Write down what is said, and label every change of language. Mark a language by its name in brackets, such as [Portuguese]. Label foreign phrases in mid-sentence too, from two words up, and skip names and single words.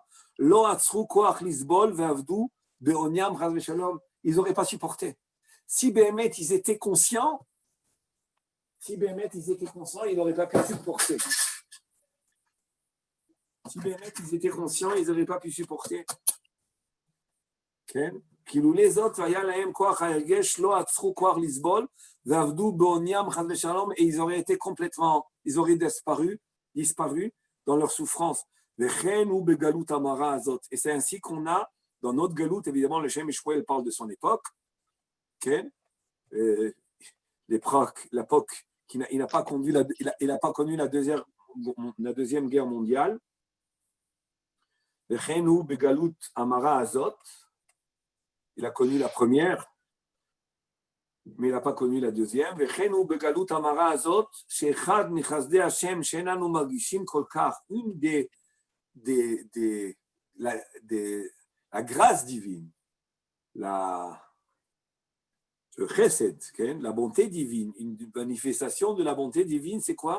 [French] Ils n'auraient pas supporté. Si Bémet, ils étaient conscients, ils n'auraient pas pu supporter. Si Bémet, ils étaient conscients, ils n'auraient pas pu supporter. Okay? כאילו les autres, [Hebrew] והיה להם כוח ההרגש, לא עצרו כוח לסבול, ועבדו בעוניים חס ושלום, [French] et ils auraient été complètement, ils auraient disparu dans leur souffrance. [Hebrew] וכן הוא בגלות המרה הזאת. [French] Et c'est ainsi qu'on a, dans notre galoute, évidemment, le Shem Ishmael parle de son époque, okay? L'époque, il n'a pas connu la deuxième guerre mondiale. [Hebrew] וכן הוא בגלות המרה הזאת. [French] Il a connu la première, mais il n'a pas connu la deuxième. La grâce divine, le chesed, la bonté divine, une manifestation de la bonté divine, c'est quoi?